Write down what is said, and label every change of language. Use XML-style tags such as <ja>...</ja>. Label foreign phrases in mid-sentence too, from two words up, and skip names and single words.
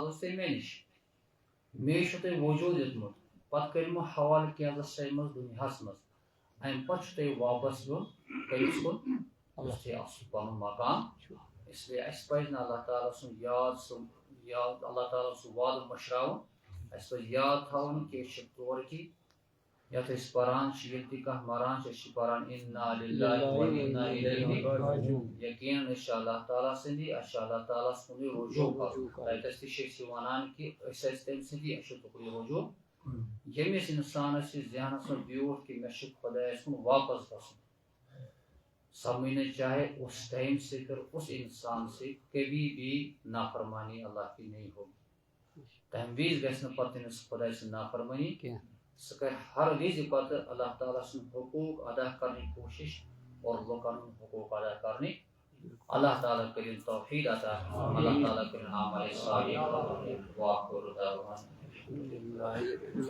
<ks>ٲسۍ تُہۍ مےٚ نِش مے چھُ تۄہہِ وجوٗد دیُتمُت پتہٕ کٔرۍمو حوالہٕ کینٛژس ٹایمس دُنیاہس منٛز امہِ پتہٕ چھُ تۄہہِ واپس یُن کٔمِس کُن یُس تۄہہِ اَصٕل پنُن مقام اسلیے اَسہِ پزِ نہٕ اللہ تعالیٰ سُنٛد یاد اللہ تعالیٰ سُنٛد وعدٕ مٔشراوُن اَسہِ پزِ یاد تھاوُن کہِ أسۍ چھِ تورٕکی یتھ أسۍ پران چھِ ییٚلہِ تہِ کانٛہہ مران چھِ أسۍ چھِ پران</ks> <ar>اِنَّا لِلَّهِ وَ اِنَّا إِلَیْهِ راجِعوٗن</ar> <ks>یقیٖنن أسۍ چھِ اللہ تعالیٰ سٕنٛدی اَسہِ چھُ اللہ تعالیٰ ہس کُنُے رجوٗع کرُن تتٮ۪س تہِ چھِ أسۍ یہِ وَنان کہِ أسۍ ٲسۍ تٔمۍ سٕنٛدی اَسہِ چھُ تُکُے رجوٗع ییٚمِس اِنسانس یہِ ذہنس منٛز بیوٗٹھ کہِ مےٚ چھُ خۄدایس کُن واپس گژھُن</ks> <ur>سمجھنے چاہے اس ٹائم سے پھر اس انسان سے کبھی بھی نافرمانی اللہ کی نہیں ہوگی</ur> <ks>تمہِ وِزِ گژھِ نہٕ پتہٕ تٔمِس خۄداے سٕنٛز نافرمٲنی سُہ کرِ ہر وِزِ پتہٕ اللہ تعالیٰ سُنٛد حقوٗق ادا کرنٕچ کوٗشش اور لُکن ہُنٛد حقوٗق ادا کرنٕچ اللہ تعالیٰ کٔرِنۍ توفیٖق عطا اللہ تعالیٰ کٔرِنۍ عمل صالح</ks> <ar>وآخر دعوانا</ar>